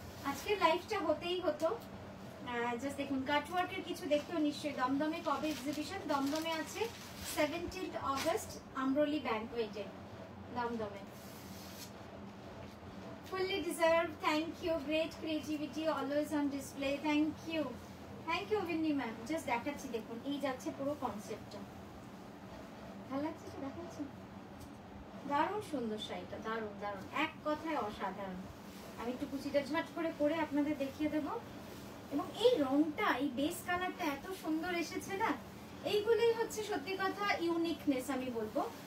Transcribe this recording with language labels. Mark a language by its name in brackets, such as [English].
[Bangla] আজকে লাইভটা হতেই হতো। জাস্ট দেখুন, কাটওয়ার্কের কিছু দেখতেও নিশ্চয়ই। দমদমে কবে এক্সিবিশন? দমদমে আছে 17 অগস্ট, আমরলি ব্যাংকোয়েটে, দমদমে। [English] Fully deserved, thank you, great creativity always on display, thank you, thank you Vinny ma'am। [Bangla] Just দেখাচ্ছি, দেখুন এই যাচ্ছে পুরো কনসেপ্টটা, ভালো লাগছে তো? দেখাচ্ছি, দারুণ সুন্দর শাড়িটা, দারুণ দারুণ, এক কথায় অসাধারণ। আমি একটু কুচিটা ঝট করে করে আপনাদের দেখিয়ে দেবো। এবং এই রংটা, এই বেস কালারটা এত সুন্দর এসেছে না, এইগুলোই হচ্ছে সত্যি কথা ইউনিকনেস আমি বলবো।